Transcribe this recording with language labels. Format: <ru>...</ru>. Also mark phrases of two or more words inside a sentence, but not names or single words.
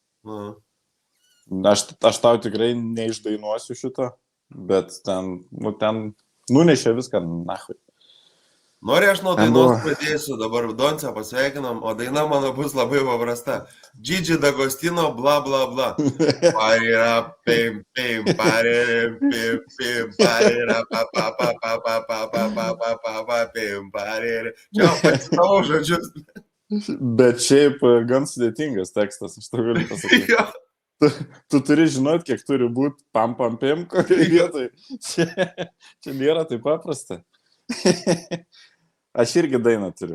<lt>Aš tau tikrai neišdainuosiu šito, bet ten nunešė viską nahui. Nori, aš nuo dainos pradėsiu, dabar Donce pasveikinam, o daina mano bus labai paprasta. Gigi D'Agostino, bla bla bla. Parira, pim, pim, paririm, pim, pim, parira, pa pa pa pa pa pa pa pa pa pa pa pim, parira. Čia pasitau žodžius. Bet šiaip gan sudėtingas tekstas, aš tau galiu pasakyti. Tu turi žinot, kiek turi būti pam pam pim, kokioje vietoje. Čia nėra taip paprasta. Aš irgi dainą turiu.</lt>